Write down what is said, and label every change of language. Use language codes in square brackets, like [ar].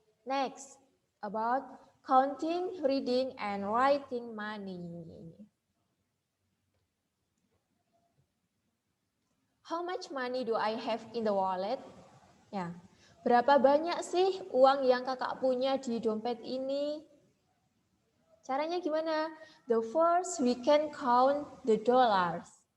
[en] Next, about counting, reading, and writing money. How much money do I have in the wallet? [id] Ya, berapa banyak sih uang yang kakak punya di dompet ini? Caranya gimana? [en] The first we can count the dollars.